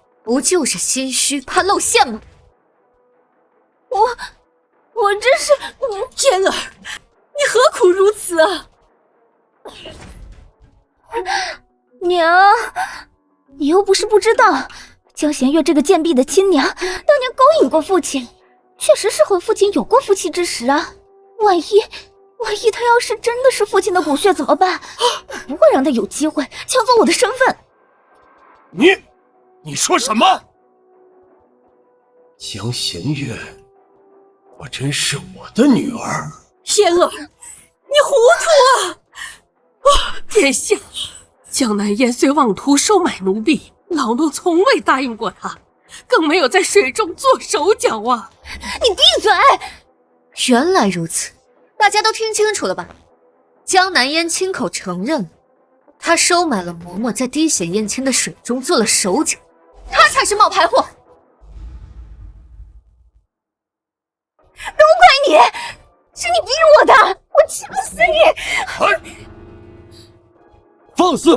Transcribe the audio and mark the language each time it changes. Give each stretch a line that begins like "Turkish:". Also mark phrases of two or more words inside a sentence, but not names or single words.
Chinese: 不就是心虛，怕露餡嗎？我真是嫣兒，你何苦如此啊？娘，你又不是不知道，江弦月這個賤婢的親娘，當年勾引過父親，確實是和父親有過夫妻之實啊。萬一他要是真的是父親的骨血怎麼辦？不會讓他有機會搶走我的身份。你說什麼？江弦月果真是我的女兒？嫣兒，你糊塗啊！殿下，江南烟雖妄圖收買奴婢，老奴從未答應過他，更沒有在水中做手腳啊！你閉嘴！原來如此，大家都聽清楚了吧？江南煙親口承認了，他收買了嬤嬤，在滴血驗親的水中做了手腳，他才是冒牌貨。都怪你，是你逼我的，我氣不死你！放肆！